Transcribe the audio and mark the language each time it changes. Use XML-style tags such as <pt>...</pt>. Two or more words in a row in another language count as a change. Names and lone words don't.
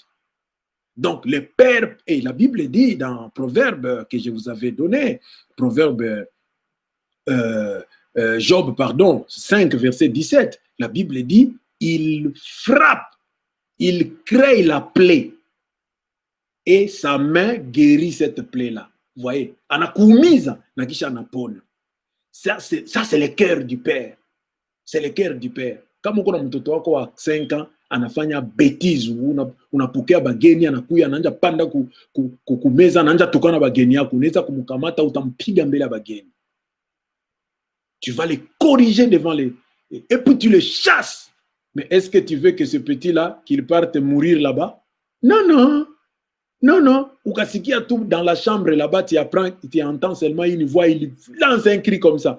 <fr>Donc, les pères, et la Bible dit dans Proverbe que je vous avais donné, Proverbe Job, pardon, 5, verset 17, la Bible dit, il frappe, il crée la plaie et sa main guérit cette plaie-là. Vous voyez,</fr> <sw>anakuumiza na kisha anapona.</sw> <fr>Ça, c'est le cœur du Père. C'est le cœur du Père.</fr> <sw>Kama uko na mtoto wako wa 5 ans anafanya bêtise, unapokea bageni, anakuya anaanza panda kumeza, anaanza tukana bageni yako, unaweza kumkamata, utampiga mbele ya bageni.</sw> <fr>Tu vas les corriger devant les... Et puis tu les chasses. Mais est-ce que tu veux que ce petit-là, qu'il parte mourir là-bas? Non, non. Non, non. Ukasikia tout dans la chambre là-bas, tu apprends, tu entends seulement une voix, il lance un cri comme ça.</fr>